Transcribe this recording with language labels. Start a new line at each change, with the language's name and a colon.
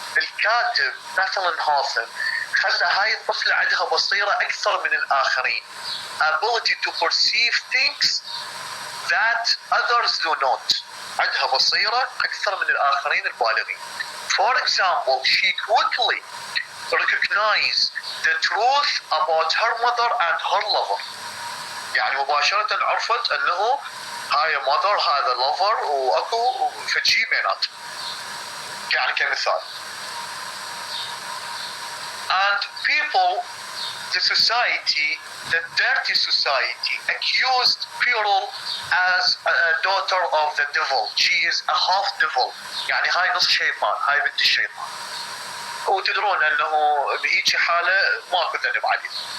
Arabic: الكاتب مثلا هاثم خلى هاي الطفلة عندها بصيرة أكثر من الآخرين.
English: ability to perceive things that others do not.
Arabic: عندها بصيرة أكثر من الآخرين البالغين.
English: For example, she quickly recognized the truth about her mother and her lover.
Arabic: يعني مباشرة عرفت أنه هاي mother هذا lover وأكو فشي بيناتهم. يعني كمثال.
English: And people, the society, the dirty society, accused Pyrrhus as a daughter of the devil. She is a half devil.
Arabic: يعني هاي نص شيطان، هاي بنت الشيطان. وتدرون انه بهيجي حالة ماكو ذنب عليه.